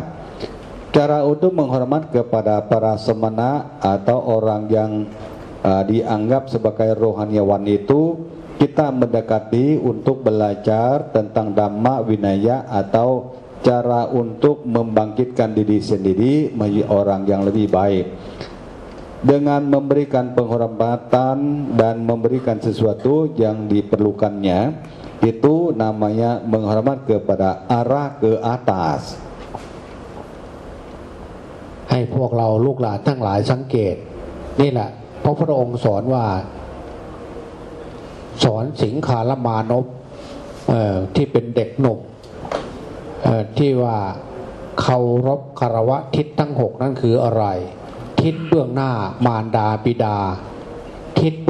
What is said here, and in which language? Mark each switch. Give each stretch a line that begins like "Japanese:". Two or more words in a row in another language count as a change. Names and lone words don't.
Indonesian: Cara untuk menghormat kepada para semana atau orang yang dianggap sebagai rohaniawan itu kita mendekati untuk belajar tentang Dhamma Vinaya atau cara untuk membangkitkan diri sendiri menjadi orang yang lebih baik dengan memberikan penghormatan dan memberikan sesuatu yang diperlukannya. Itu namanya menghormat kepada arah ke atas.
Thai: ให้พวกเราลูกหลานทั้งหลายสังเกตนี่แหละพระพุทธองค์สอนว่าสอนสิงคารมานพที่เป็นเด็กห นุ่มที่ว่าเคารพคารวะทิศทั้ง6นั้นคืออะไรทิศเบื้องหน้ามารดาบิดาทิศเบื้